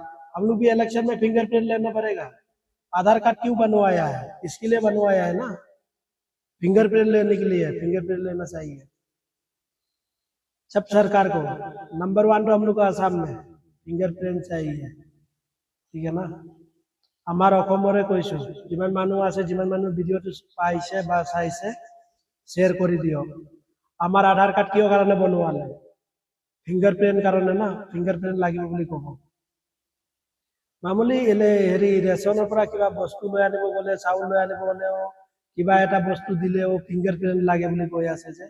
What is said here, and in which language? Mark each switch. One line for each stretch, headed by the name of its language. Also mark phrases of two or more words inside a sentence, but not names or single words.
Hindi: हम लोग भी इलेक्शन में फिंगरप्रिंट लेना पड़ेगा। आधार कार्ड क्यों बनवाया है, इसके लिए बनवाया है ना, फिंगरप्रिंट लेने के लिए। फिंगरप्रिंट लेना चाहिए सब सरकार को। नंबर 1 तो हम लोग को आसाम में फिंगरप्रिंट चाहिए, ठीक है ना।
Assamese: আমাৰ অসমৰে কৈছো, যিমান মানুহ আছে, যিমান মানুহ ভিডিঅ'টো পাইছে বা চাইছে শ্বেয়াৰ কৰি দিয়ক। আমাৰ আধাৰ কাৰ্ড কিয় কাৰণে বনোৱালে, ফিংগাৰপ্ৰিন্ট কাৰণে না, ফিংগাৰপ্ৰিন্ট লাগিব বুলি ক'ব। মামুলি হেৰি ৰেচনৰ পৰা কিবা বস্তু লৈ আনিব গ'লে, চাউল লৈ আনিব গ'লেও কিবা এটা বস্তু দিলেও ফিংগাৰপ্ৰিন্ট লাগে বুলি কৈ আছে যে।